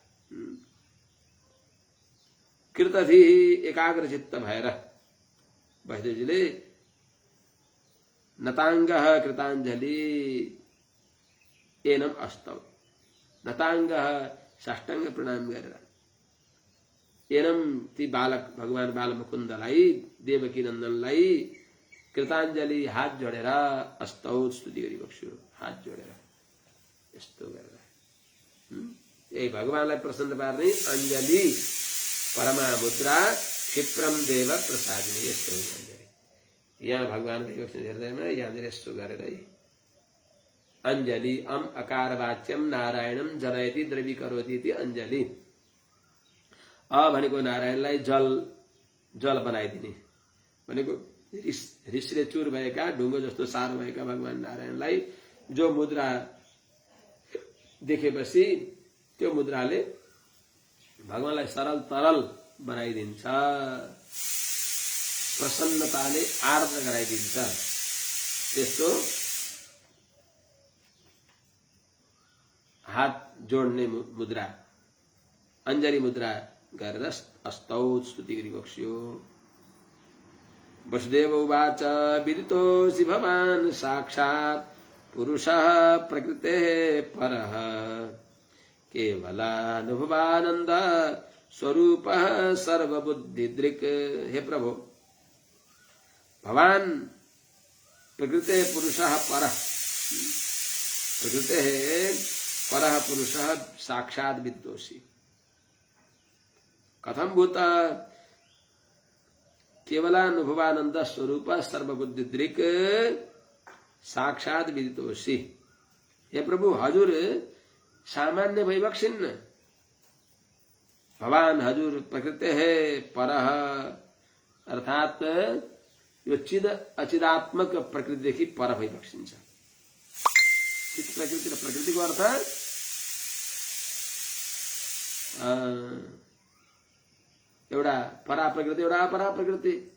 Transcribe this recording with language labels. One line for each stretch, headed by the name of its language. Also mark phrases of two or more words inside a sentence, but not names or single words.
Nepali: कृतधि एकाग्रचित्त भएर वैष्णवजीले
Sanskrit: नताङ्गः कृताञ्जलि एनम अस्तौ,
Nepali: नताङ्गः साष्टाङ्ग प्रणाम गरेर एनम ती बालक भगवान बालमुकुन्दलाई, देवकी नन्दनलाई कृताञ्जलि हात जोडेर अस्तौ स्तुति गरिबक्स्यो। हात जोडेर यस्तो गरेर यही भगवानलाई प्रसन्न पार्ने
Sanskrit: अञ्जलि परमा मुद्रा क्षिप्रम देव प्रसादिनी,
Nepali: यस्तो हुन्छ अञ्जलि। यहाँ भगवानको हृदयमा यहाँनिर यस्तो गरेर
Sanskrit: अञ्जलि अम अकार वाच्यम नारायणम जनयति द्रवीकरोति इति अञ्जलि।
Nepali: भनेको नारायणलाई जल बनाइदिने भनेको रिसले चुर भएका, ढुङ्गो जस्तो सारो भएका भगवान नारायणलाई जो मुद्रा देखेपछि त्यो मुद्राले भगवानलाई सरल तरल बनाइदिन्छ, प्रसन्नताले आर्द्र गराइदिन्छ। त्यस्तो हात जोड्ने मुद्रा, अञ्जलि मुद्रा गरेर अस्तौ स्तुति गरिबक्स्यो।
Sanskrit: वसुदेव उवाच विदितोऽसि भवान् साक्षात् पुरुषः प्रकृतेः परः केवलानुभवानन्द स्वरूपः सर्वबुद्धिदृक्। हे प्रभो, भवान् प्रकृते पुरुषः परः, प्रकृतेः परः पुरुषः साक्षात् विदितोऽसि। कथं भूत केवलानुभवानंद स्वरूप सर्वबुद्धि दृक् साक्षात विदितोषि।
Nepali: हे प्रभु, हजुर सामान्य भइबक्सिन्न। भवान हजुर
Sanskrit: प्रकृति है परः,
Nepali: अर्थात यो चिद अचिदात्मक प्रकृतिदेखि पर भइबक्सिन्छ। चित प्रकृति र प्रकृतिको अर्थ एउटा परा प्रकृति, एउटा अपरा प्रकृति।